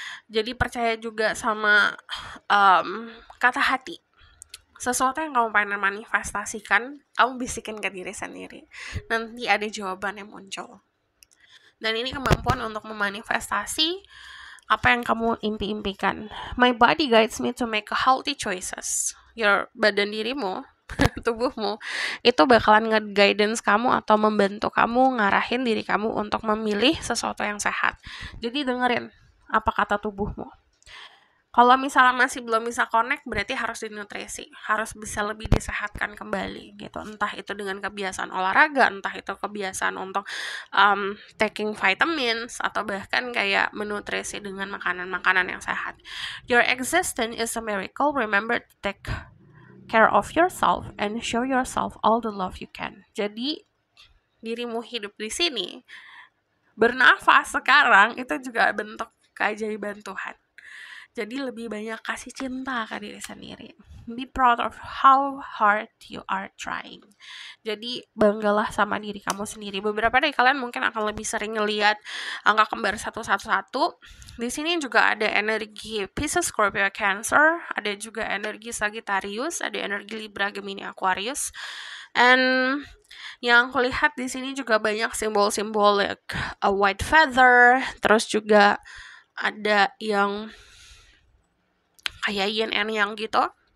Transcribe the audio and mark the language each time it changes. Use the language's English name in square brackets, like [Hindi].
[Indonesian] Jadi percaya juga sama kata hati. Sesuatu yang kamu pengen manifestasikan, kamu bisikin ke diri sendiri. Nanti ada jawaban yang muncul. Dan ini kemampuan untuk memanifestasi apa yang kamu impi-impikan. [English] My body guides me to make healthy choices. [Indonesian] Your badan dirimu, tubuhmu, itu bakalan nge-guidance kamu atau membantu kamu ngarahin diri kamu untuk memilih sesuatu yang sehat. Jadi dengerin apa kata tubuhmu. Kalau misalnya masih belum bisa connect, berarti harus dinutrisi, harus bisa lebih disehatkan kembali gitu. Entah itu dengan kebiasaan olahraga, entah itu kebiasaan untuk [English] taking vitamins, [Indonesian] atau bahkan kayak menutrisi dengan makanan-makanan yang sehat. [English] Your existence is a miracle. Remember to take care of yourself and show yourself all the love you can. [Indonesian] Jadi dirimu hidup di sini, bernafas sekarang, itu juga bentuk keajaiban Tuhan. Jadi lebih banyak kasih cinta ke diri sendiri. [English] Be proud of how hard you are trying. [Indonesian] Jadi banggalah sama diri kamu sendiri. Beberapa dari kalian mungkin akan lebih sering ngelihat angka kembar 111. Di sini juga ada energi Pisces, Scorpio, Cancer, ada juga energi Sagittarius, ada energi Libra, Gemini, Aquarius. And yang aku lihat di sini juga banyak simbol-simbol [English] like a white feather, [Indonesian] terus juga ada yang kayak yin and yang gitu.